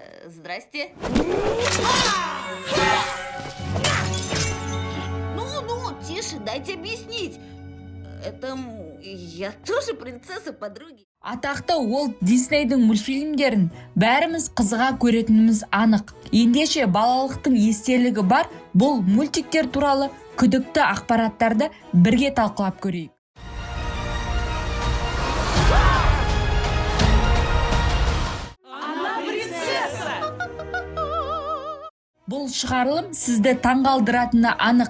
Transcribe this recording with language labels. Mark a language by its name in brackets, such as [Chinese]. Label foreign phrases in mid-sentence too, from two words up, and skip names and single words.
[Russian] Здрасте. Ну, тише, дайте объяснить. Я тоже принцесса подруги. [Kazakh] Атақты Уолт Диснейдің мультфильмдерін бәріміз қызыға көретініміз анық. Ендеше балалықтың естелігі бар бұл мультиктер туралы күдікті ақпараттарды бірге талқылап көрейік. Бұл шығарылым сізді таңғалдыратыны анық.